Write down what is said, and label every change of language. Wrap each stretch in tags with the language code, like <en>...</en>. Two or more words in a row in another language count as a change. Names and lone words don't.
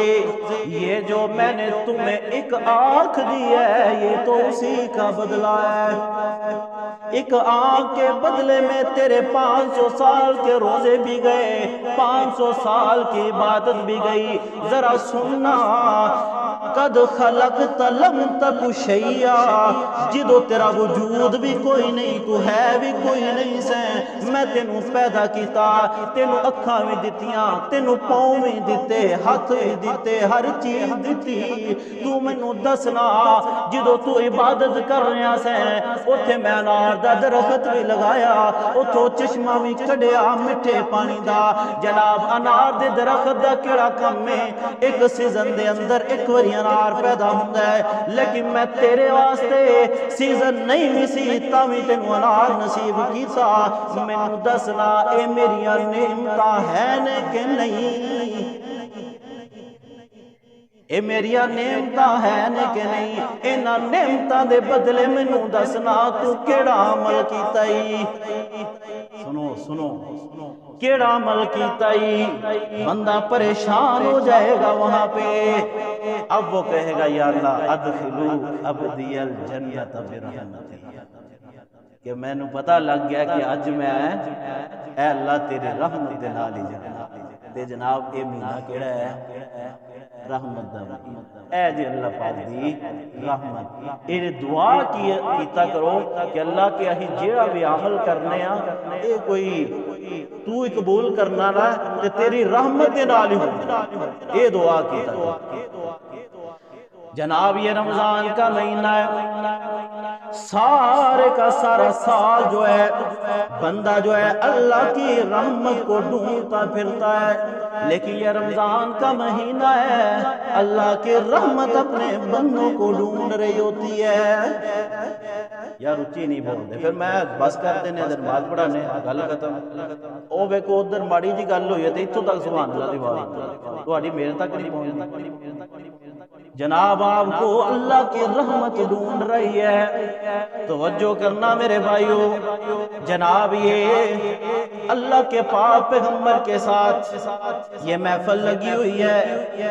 <ur>یہ جو میں نے تمہیں ایک آنکھ دی ہے یہ تو اسی کا بدلہ ہے، ایک آنکھ کے بدلے میں تیرے 500 سال کے روزے بھی گئے، 500 سال کی عبادت بھی گئی۔ ذرا سننا،</ur> <ar>قد خلقت لم تک شیئا،</ar> <pa>جدو تیرا وجود بھی کوئی نہیں، تو ہے بھی کوئی نہیں سے، میں تینوں پیدا کیتا، تینوں اکھاں بھی دتیاں، تینوں پاؤں بھی دیتے، ہاتھ بھی دیتے، ہر چیز دیتی۔ تو مینوں دسنا جدو تو عبادت کر رہا سے اوتھے میں انار دا درخت بھی لگایا، اوتھوں چشمہ بھی کڈیا مٹھے پانی دا۔ جناب انار دے درخت دا کیڑا کم ہے، ایک سیزن دے اندر ایک واری انار پیدا ہوندا ہے، لیکن میں تیرے واسطے سیزن نہیں بھی سی تاویں تینوں انار نصیب کیتا۔ مینوں دسنا اے میریاں نعمتاں ہے نے کہ نہیں، اے میریاں نعمتاں ہے نے کہ نہیں؟ انہاں نعمتاں دے بدلے مینوں دسنا تو کیڑا عمل کیتا ای؟ سنو سنو، کیڑا عمل کیتا ای؟</pa> <ur>بندہ پریشان ہو جائے گا وہاں پہ۔ اب وہ کہے گا</ur> <pa>یا اللہ</pa> <ar>ادخلوا ابدی الجنت برحمتک،</ar> <pa>کہ میں نو پتہ لگ گیا کہ اج میں اے اللہ تیرے رحمت دے نال ہی جانا۔ تے جناب اے مہینہ کیڑا ہے؟ رحمت دا مہینہ۔ اے جی اللہ پاک دی رحمت، اے دعا کیتا کرو کہ اللہ کے اہی جیڑا بھی عمل کرنے ہاں اے کوئی تو ہی قبول کرنا نہ تے تیری رحمت دے نال ہی ہونا، اے دعا کیتا کرو۔</pa> <ur>جناب یہ رمضان کا مہینہ ہے، سارے کا سارا سال جو ہے بندہ جو ہے اللہ کی رحمت کو ڈھونڈتا پھرتا ہے، لیکن یہ رمضان کا مہینہ ہے اللہ کی رحمت اپنے بندوں کو ڈھونڈ رہی ہوتی ہے۔ یار اچھی نہیں بولتے،</ur> <pa>پھر میں بس کر دینے ادھر نماز پڑھانے گل ختم۔ او ویکھو ادھر ماڑی جی گل ہوئی ہے تے اتھوں تک سبحان اللہ دی آواز تہاڈی میرے تک نہیں پہنچدی۔</pa> <ur>جناب آپ کو اللہ کی رحمت ڈھونڈ رہی ہے۔ توجہ کرنا میرے بھائیو، جناب یہ اللہ کے پاک پیغمبر کے ساتھ یہ محفل لگی ہوئی ہے۔</ur>